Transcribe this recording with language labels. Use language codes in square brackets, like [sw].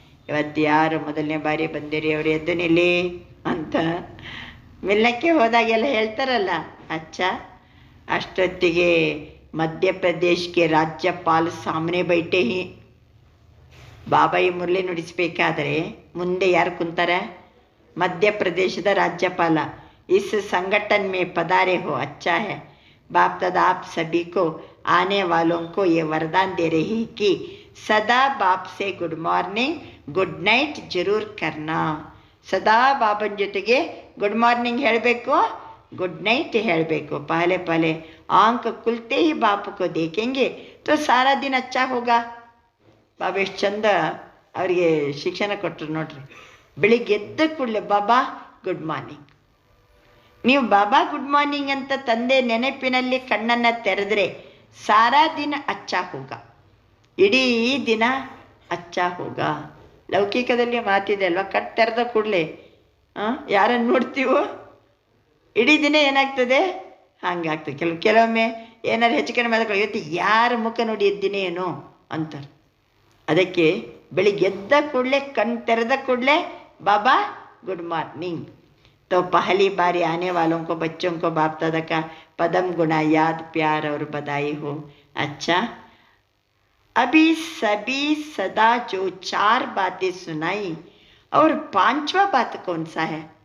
[kn] ಇವತ್ತು ಯಾರು ಮೊದಲನೇ ಬಾರಿ ಬಂದಿರಿ ಅವರು ಎದ್ದು ನಿಲ್ಲಿ ಅಂತ ಮಿಲ್ಲಕ್ಕೆ ಹೋದಾಗೆಲ್ಲ ಹೇಳ್ತಾರಲ್ಲ. ಅಚ್ಚಾ, ಅಷ್ಟೊತ್ತಿಗೆ ಮಧ್ಯಪ್ರದೇಶಕ್ಕೆ ರಾಜ್ಯಪಾಲ [hi] ಸಾಮನೆ ಬೈಟೆ ಹಿ. [kn] ಬಾಬಾ ಈ ಮುರಳಿ ನುಡಿಸ್ಬೇಕಾದ್ರೆ ಮುಂದೆ ಯಾರು ಕುಂತಾರೆ? [hi] मध्य प्रदेश का राज्यपाल। इस संगठन में पधारे हो, अच्छा है। बाप दादा आप सभी को आने वालों को ये वरदान दे रही कि सदा बाप से गुड मॉर्निंग गुड नाइट जरूर करना। [kn] सदा बाबन ಜೊತೆಗೆ गुड मॉर्निंग ಹೇಳಬೇಕು, गुड नाइट ಹೇಳಬೇಕು. [hi] पहले आंख खुलते ही बाप को देखेंगे तो सारा दिन अच्छा होगा। [kn] ಬಾಬಾ ಎಷ್ಟು ಚಂದ ಅವರಿಗೆ ಶಿಕ್ಷಣ ಕೊಟ್ಟರು ನೋಡ್ರಿ. ಬೆಳಿಗ್ಗೆ ಎದ್ದ ಕೂಡಲೇ ಬಾಬಾ ಗುಡ್ ಮಾರ್ನಿಂಗ್. ನೀವು ಬಾಬಾ ಗುಡ್ ಮಾರ್ನಿಂಗ್ ಅಂತ ತಂದೆ ನೆನಪಿನಲ್ಲಿ ಕಣ್ಣನ್ನು ತೆರೆದ್ರೆ [hi] ಸಾರಾ ದಿನ ಅಚ್ಚಾ ಹೋಗ, [kn] ಇಡೀ ದಿನ ಅಚ್ಚಾ ಹೋಗ. ಲೌಕಿಕದಲ್ಲಿ ಮಾತಿದೆ ಅಲ್ವಾ, ಕಟ್ ತೆರೆದ ಕೂಡಲೇ ಯಾರನ್ನು ನೋಡ್ತೀವೋ ಇಡೀ ದಿನ ಏನಾಗ್ತದೆ? ಹಂಗಾಗ್ತದೆ. ಕೆಲವೊಮ್ಮೆ ಏನಾರು ಹೆಚ್ಚು ಕಡಿಮೆ ಆದ ಇವತ್ತು ಯಾರ ಮುಖ ನೋಡಿ ಎದ್ದಿನೇ ಏನೋ ಅಂತಾರೆ. ಅದಕ್ಕೆ ಬೆಳಿಗ್ಗೆ ಎದ್ದ ಕೂಡಲೇ ಕಣ್ಣು ತೆರೆದ ಕೂಡಲೇ बाबा गुड मॉर्निंग। [hi] तो पहली बारी आने वालों को, बच्चों को बाप दादा का पदम गुणा याद, प्यार और बधाई हो। अच्छा, अभी सभी सदा जो 4 बातें सुनाई और 5वां बात कौन सा है?